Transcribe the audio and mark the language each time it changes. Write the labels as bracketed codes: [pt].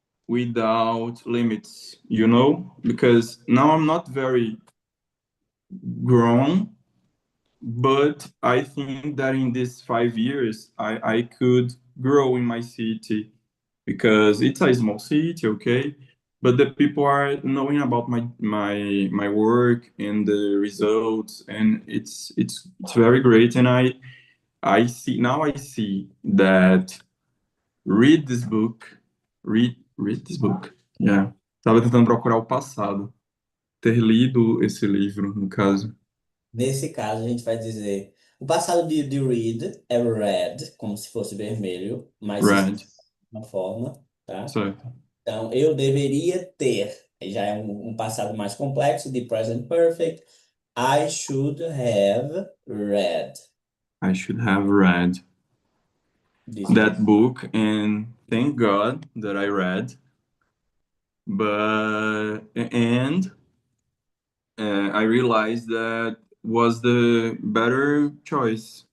[en] without limits, because now I'm not very grown, but I think that in these 5 years I could grow in my city because it's a small city, okay, but the people are knowing about my work and the results, and it's very great. And I see that read this book, read this book. Yeah. [pt] Tava tentando procurar o passado. Ter lido esse livro, no caso. Nesse caso, a gente vai dizer o passado de read é red, como se fosse vermelho, mas se [en] Red. [pt] escreve de uma forma, tá? Certo. Então, eu deveria ter. Aí já é um passado mais complexo de present perfect. [en] I should have read. I should have read that book, and thank God that I read. But and I realized that was the better choice.